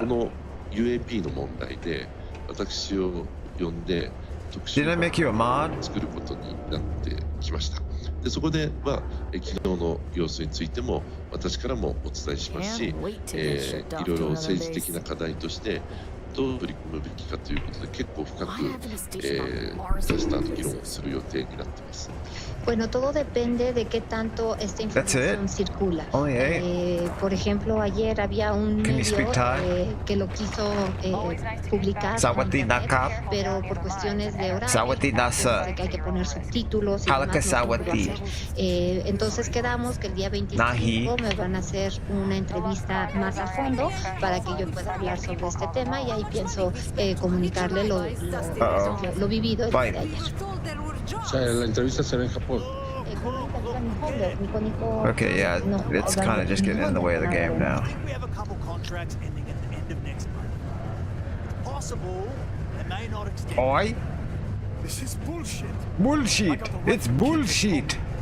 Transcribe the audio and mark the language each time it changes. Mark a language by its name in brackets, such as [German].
[Japanese] この UAP の問題で私を呼んで特集を作ることになってきました。でそこでは昨日の様子についても私からもお伝えしますし、いろいろ政治的な課題としてどう取り組むべきかということで結構深くクラスターの議論をする予定になっています。 [Spanish] Bueno, todo depende de qué tanto esta información circula. Por ejemplo, ayer había un medio que lo quiso publicar, pero por cuestiones de horario, que hay que poner subtítulos y demás. Entonces quedamos que el día 25 me van a hacer una entrevista más a fondo para que yo pueda hablar sobre este tema y ahí pienso comunicarle lo vivido el día de ayer. O sea, la entrevista será en Japón. [English] Okay, yeah, it's kind of just getting in the way of the game now. Oi? This is bullshit. Bullshit. It's bullshit.